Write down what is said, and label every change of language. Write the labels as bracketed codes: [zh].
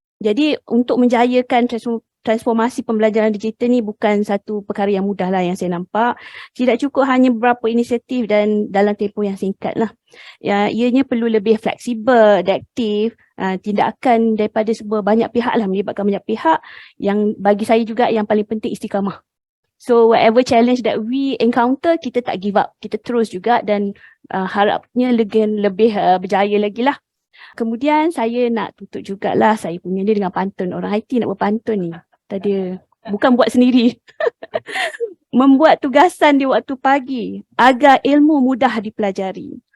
[ms] Jadi untuk menjayakan transformasi pembelajaran digital ni bukan satu perkara yang mudah lah yang saya nampak. Tidak cukup hanya beberapa inisiatif dan dalam tempoh yang singkat lah. Ya, ianya perlu lebih fleksibel, adaptif, tindakan daripada banyak pihak lah, melibatkan banyak pihak. Yang bagi saya juga yang paling penting istiqamah. [en] So whatever challenge that we encounter, [ms] kita tak [en] give up. [ms] Kita terus juga dan harapnya lebih berjaya lagi lah. Kemudian saya nak tutup jugalah saya punya ni dengan pantun. Orang IT nak berpantun ni. Tadi bukan buat sendiri. Membuat tugasan di waktu pagi agar ilmu mudah dipelajari.